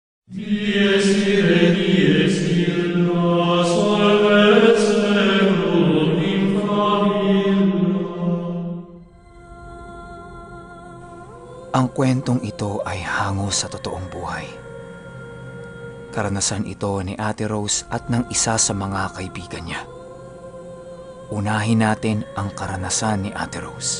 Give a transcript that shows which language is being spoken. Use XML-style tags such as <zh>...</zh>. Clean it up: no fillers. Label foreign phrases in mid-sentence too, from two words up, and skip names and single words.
<la>Dies irae, dies illa, salvet seculum in famiglia.</la> <tl>Ang kwentong ito ay hango sa totoong buhay. Karanasan ito ni Ate Rose at ng isa sa mga kaibigan niya. Unahin natin ang karanasan ni Ate Rose.</tl>